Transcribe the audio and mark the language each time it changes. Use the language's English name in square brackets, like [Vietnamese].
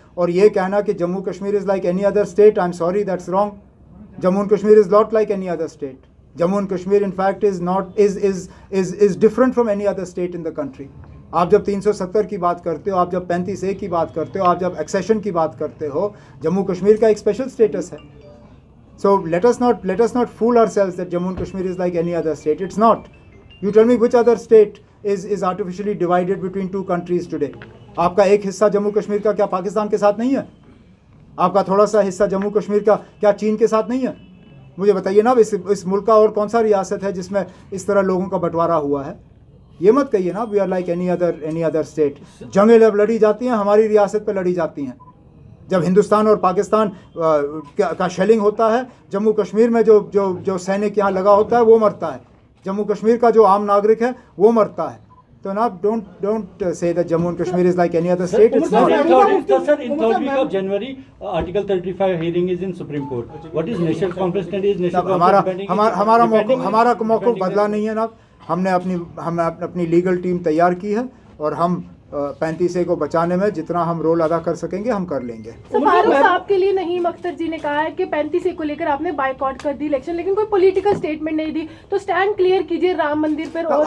[Hindi] और ये कहना कि [English] Jammu Kashmir is like any other state, I am sorry, that's wrong. Jammu and Kashmir is not like any other state. Jammu and Kashmir in fact is different from any other state in the country. [Hindi] आप जब 370 की बात करते हो, आप जब 35A की बात करते हो, आप जब एक्सेशन की बात करते हो, जम्मू कश्मीर का एक स्पेशल स्टेटस है। [English] So let us not fool ourselves that Jammu and Kashmir is like any other state. It's not. You tell me which other state is artificially divided between two countries today? [Hindi] आपका एक हिस्सा जम्मू कश्मीर का क्या पाकिस्तान के साथ नहीं है? आपका थोड़ा सा हिस्सा जम्मू कश्मीर का क्या चीन के साथ नहीं है? मुझे बताइए ना, इस मुल्क का और कौन सा रियासत है जिसमें इस तरह लोगों का बंटवारा हुआ है? ये मत कहिए ना [English] We are like any other state. [Hindi] जंगें जब लड़ी जाती हैं हमारी रियासत पे लड़ी जाती हैं। जब हिंदुस्तान और पाकिस्तान का शेलिंग होता है, जम्मू कश्मीर में जो सैनिक यहाँ लगा होता है वो मरता है, जम्मू कश्मीर का जो आम नागरिक है वो मरता है। तो ना [English] don't say that Jammu and Kashmir is like any other state. It's not. Sir, in third week of January, Article 35 hearing is in Supreme Court. What is national conference and is national conference? [Hindi] हमारा मौक़िफ़ बदला नहीं है ना। हमने अपनी legal team तैयार की है और हम 35A को बचाने में जितना हम रोल अदा कर सकेंगे हम कर लेंगे। फारूक साहब के लिए नहीम अख्तर जी ने कहा है कि 35A को लेकर आपने बायकॉट कर दी इलेक्शन, लेकिन कोई पॉलिटिकल स्टेटमेंट नहीं दी, तो स्टैंड क्लियर कीजिए राम मंदिर पर और